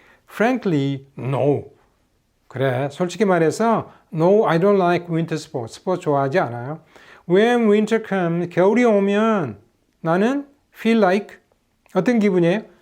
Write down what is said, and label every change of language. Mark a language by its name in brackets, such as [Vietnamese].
[English] Frankly, no. [Korean] 그래, 솔직히 말해서 [English] No, I don't like winter sports. [Korean] 스포츠 좋아하지 않아요. [English] When winter comes, [Korean] 겨울이 오면 나는 feel like 어떤 기분이에요?